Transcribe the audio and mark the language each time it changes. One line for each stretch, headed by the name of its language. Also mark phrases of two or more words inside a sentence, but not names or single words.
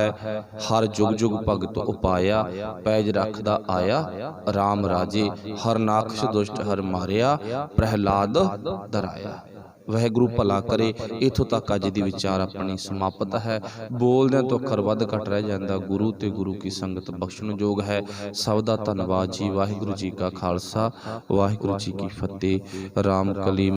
Punjabi: ਹਰ ਜੁਗ ਜੁਗ ਭਗਤ ਉਪਾਇਆ, ਪੈਜ ਰਖਦਾ ਆਇਆ ਰਾਮ ਰਾਜੇ। ਹਰ ਨਾਖਸ਼ ਦੁਸ਼ਟ ਹਰ ਮਾਰਿਆ, ਪ੍ਰਹਲਾਦ ਡਰਾਇਆ। ਵਾਹਿਗੁਰੂ ਭਲਾ ਕਰੇ। ਇਥੋਂ ਤਕ ਅੱਜ ਦੀ ਵਿਚਾਰ ਆਪਣੀ ਸਮਾਪਤ ਹੈ। ਬੋਲਦੇ ਤੋਂ ਅੱਖਰ ਵੱਧ ਘੱਟ ਰਹਿ ਜਾਂਦਾ, ਗੁਰੂ ਤੇ ਗੁਰੂ ਕੀ ਸੰਗਤ ਬਖਸ਼ਣ ਜੋਗ ਹੈ। ਸਭ ਦਾ ਧੰਨਵਾਦ ਜੀ। ਵਾਹਿਗੁਰੂ ਜੀ ਕਾ ਖਾਲਸਾ, ਵਾਹਿਗੁਰੂ ਜੀ ਕੀ ਫਤਿਹ। ਰਾਮ ਕਲੀ।